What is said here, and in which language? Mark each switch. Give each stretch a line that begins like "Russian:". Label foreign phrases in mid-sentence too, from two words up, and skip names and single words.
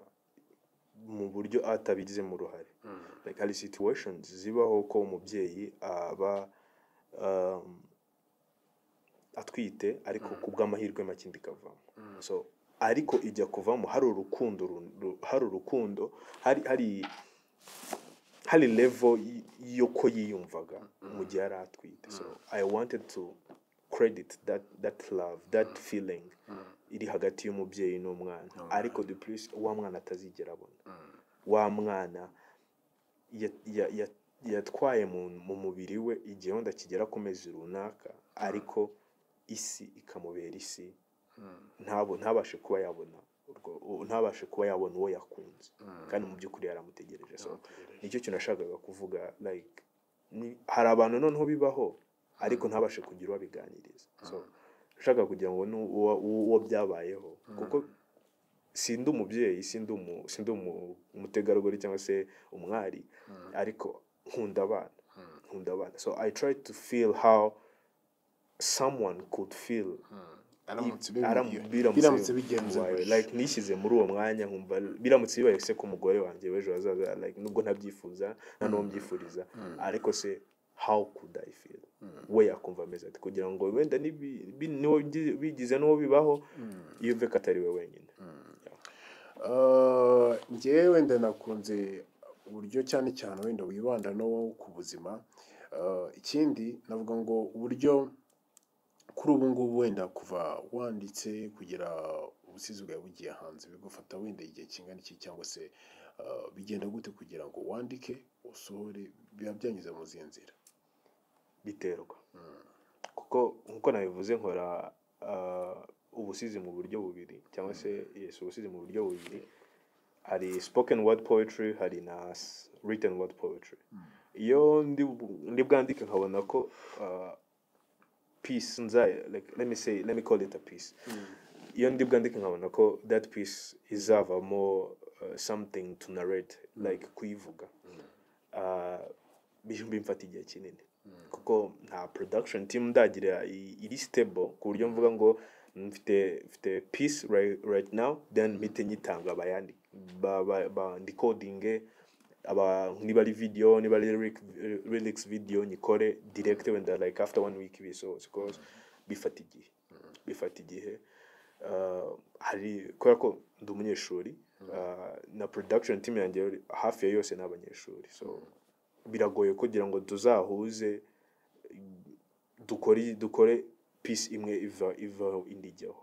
Kinyarwanda: Mu buryo atabigizemo uruhare. Like hari situations zibaho ko umubyeyi aba atwite ariko kubw'amahirwe make indikavamo. So ariko ijya kuvamo hari urukundo, hari level yoko yiyumvaga mu gihe yari atwite.
English: So I wanted to credit that love, that feeling
Kinyarwanda: iri hagati y'umubyeyi n'umwana, ariko
French: de plus
Kinyarwanda: wa mwana atazigera abona. Wa mwana yatwaye mu mubiri we igihe wenda kigera ku mezi runaka, ariko isi ikamubera isi, ntabashe kuba yabona uwo yakunze, kandi mu by'ukuri yaramutegereje. So nicyo kintu nashakaga kuvuga, like hari abantu noneho bibaho ariko ntabashe kugira uwabiganiriza. So nashaka kugira ngo uwo byabayeho, kuko sindi umubyeyi, sindi umutegarugori cyangwa se umwari, ariko nkunda abana.
English: So I tried to feel how someone could feel
Kinyarwanda: biramutse bigenze like nishyize muri uwo mwanya nkumva biramutse bibaye se ku mugore wanjye w'ejo hazaza, like nubwo ntabyifuza nta n'uwo mbyifuriza, ariko se
English: how could I feel,
Kinyarwanda: we yakumva ameze ati, kugira ngo wenda niwo bigize n'uwo bibaho yumve ko atari we wenyine. njyewe wenda nakunze uburyo cyane cyane wenda wibanda no ku buzima. Ikindi navuga ngo uburyo kuri ubu ngubu wenda kuva wanditse kugira ubusizi bwawe bugiye hanze bigufata wenda igihe kingana iki, cyangwa se bigenda gute kugira ngo wandike usohore, biba byanyuze mu zihe nzira? Biterwa kuko nkuko nabivuze nkora ubusizi mu buryo bubiri, cyangwa se yes, ubusizi mu buryo bubiri.
English: Hari spoken word poetry,
Kinyarwanda: hari na
English: written word poetry.
Kinyarwanda: Iyo ndi bwandike nkabona ko
English: piece like let me call it a piece.
Kinyarwanda: Iyo ndi bwandike nkabona ko
English: that piece
Kinyarwanda: izavamo
English: something to narrate,
Kinyarwanda: like kuyivuga, bimfata igihe kinini kuko nta
English: production team
Kinyarwanda: ndagira iri stable ku buryo mvuga ngo mfite
English: piece right now then
Kinyarwanda: mpite nyitanga abayandika ba decoding niba ari video, niba ari
English: lyrics video
Kinyarwanda: nyikore direct wenda
English: like after 1 week
Kinyarwanda: bisohotse, because bifata igihe. Hari kubera ko ndi umunyeshuri, na
English: production team
Kinyarwanda: yanjye hafi ya yose n'abanyeshuri, so biragoye kugira ngo tuzahuze dukore piece imwe iva indijyaho.